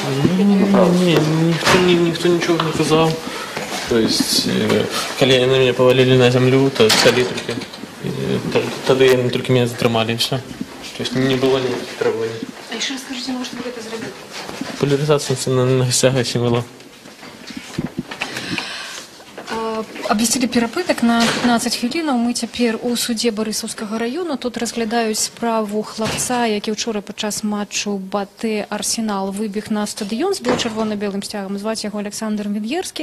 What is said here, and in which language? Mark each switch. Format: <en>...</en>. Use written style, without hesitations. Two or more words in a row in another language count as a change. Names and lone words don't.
<ru>Никто ничего не сказал. То есть колени меня повалили на землю, то стали только. Тогда они только меня затримали, и все. Что То есть не было никаких требований. А еще расскажите, может, вы это сделали? Популяризация национальных стяга символов.</ru> <be>Абвесцілі перапытак на 15 хвілінаў. Мы цяпер у судзе Барысаўскага раёну. Тут разглядаюць справу хлапца, які ўчора падчас матчу БАТЭ Арсенал выбег на стадыён з чырвона-белым сцягам. Зваць яго Александр Венгерскі.</be>